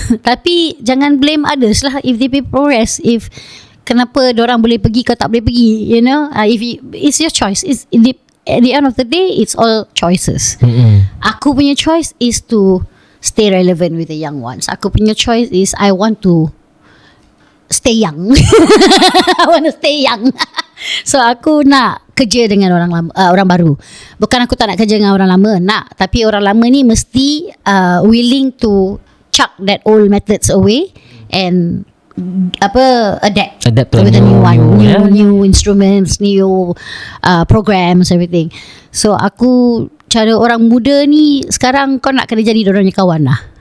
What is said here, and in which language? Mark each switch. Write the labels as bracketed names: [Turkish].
[Malay] Tapi jangan [English] blame others [Malay] lah [English] if they progress. If [Malay] kenapa diorang boleh pergi, kau tak boleh pergi, [English] it's your choice. At the end of the day, it's all choices. [Malay] Aku punya [English] choice is to stay relevant with the young ones. [Malay] Aku punya [English] choice is I want to stay young. I want to stay young. [Malay] So aku nak kerja dengan orang lama, orang baru. Bukan aku tak nak kerja dengan orang lama, nak. Tapi orang lama ni mesti [English] willing to chuck that old methods away and adapt to the new one, new instruments, new programs, everything. [Malay] So aku, cara orang muda ni sekarang, kau nak kena jadi dorangnya kawan lah.